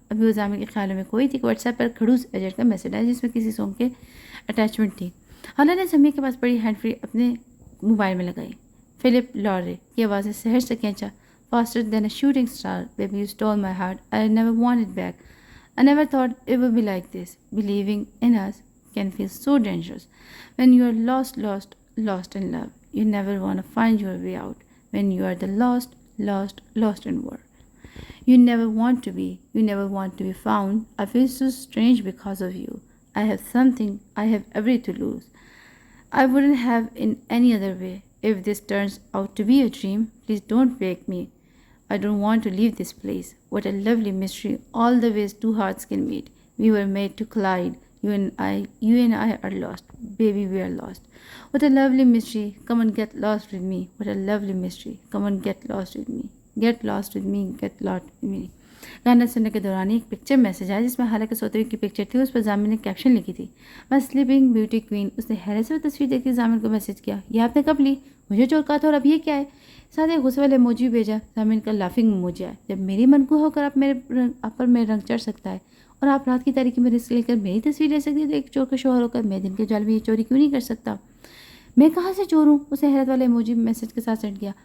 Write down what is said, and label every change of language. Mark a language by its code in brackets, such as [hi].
[ur] ابھی وہ زامن کے خیالوں میں کوئی تھی کہ واٹس ایپ پر کھڑوس ایجنٹ کا میسج آیا جس میں کسی سانگ کے اٹیچمنٹ تھی. حالہ نے سمیہ کے پاس پڑی ہینڈ فری اپنے موبائل میں لگائی. فلپ لارے کی آوازیں سحر سے کھینچا. [en] Faster than a shooting star, baby you stole my heart, I never want it back, I never thought it would be like this, believing in us can feel so dangerous. When you are lost in love, you never want to find your way out. When you are the lost in war. You never want to be found. I feel so strange because of you. I have every to lose. I wouldn't have in any other way. If this turns out to be a dream, please don't wake me. I don't want to leave this place. What a lovely mystery. All the ways two hearts can meet. We were made to collide. You and I are lost. Baby, we are lost. What a lovely mystery. Come and get lost with me. What a lovely mystery. Come and get lost with me. Get lost with me. Get lost with me. [ur] گانا سننے کے دوران ایک picture message آیا جس میں حالہ کے سوتے ہوئے کی پکچر تھی. اس پر زامن نے کیپشن لکھی تھی, مائی سلیپنگ بیوٹی کوئین. اس نے حیرت سے وہ تصویر دیکھ کے زامن کو میسج کیا, یہ آپ نے کب لی؟ مجھے چور کہا تھا, اور اب یہ کیا ہے؟ ساتھ ایک غصے والے ایموجی بھیجا. زامن کا لافنگ ایموجی آیا. جب میری من کو ہو کر آپ پر میرے رنگ چڑھ سکتا ہے اور آپ رات کی تاریکی میں رسک لے کر میری تصویر لے سکتی ہے, تو ایک چور کا شوہر ہو کر میں دن کے جال میں یہ چوری کیوں نہیں کر سکتا؟ میں کہاں سے چور ہوں؟ اسے حیرت والے ایموجی میسج کے ساتھ سینڈ کیا.